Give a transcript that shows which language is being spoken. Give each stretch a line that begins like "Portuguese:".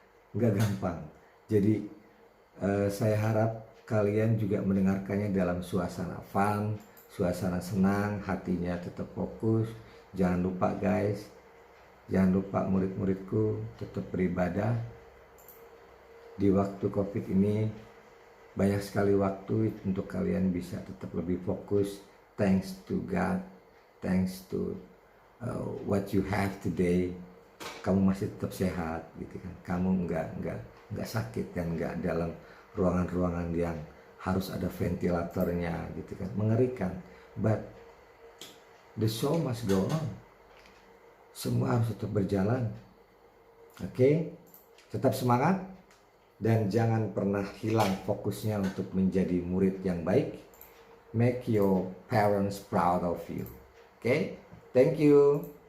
Indonesian: Gak gampang. Jadi saya harap kalian juga mendengarkannya dalam suasana
English: fun,
Indonesian: suasana senang, hatinya tetap fokus. Jangan lupa guys, jangan lupa murid-muridku tetap beribadah. Di waktu COVID ini banyak sekali waktu untuk kalian bisa tetap lebih fokus.
English: Thanks to God, thanks to what you have today.
Indonesian: Kamu masih tetap sehat gitu kan. Kamu nggak sakit dan nggak dalam ruangan-ruangan yang harus ada ventilatornya gitu kan, mengerikan.
English: But the show must go on.
Indonesian: Semua harus tetap berjalan.
English: Oke?
Indonesian: Tetap semangat dan jangan pernah hilang fokusnya untuk menjadi murid yang baik.
English: Make your parents proud of you.
Indonesian: Oke?
English: Thank you.